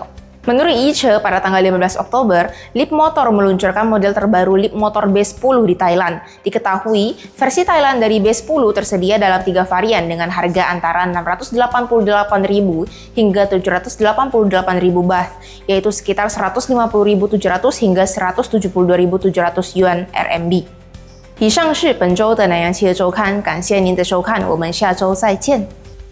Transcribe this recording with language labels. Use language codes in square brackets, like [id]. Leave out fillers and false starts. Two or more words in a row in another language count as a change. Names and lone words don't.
[id] Menurut Yiche, pada tanggal 15 Oktober, Leapmotor meluncurkan model terbaru Leapmotor B10 di Thailand. Diketahui, versi Thailand dari B10 tersedia dalam 3 varian dengan harga antara 688.000 hingga 788.000 baht, yaitu sekitar 150.700 hingga 172.700 yuan RMB. [zh] 以上是本周的南洋汽车周刊，感谢您的收看，我们下周再见。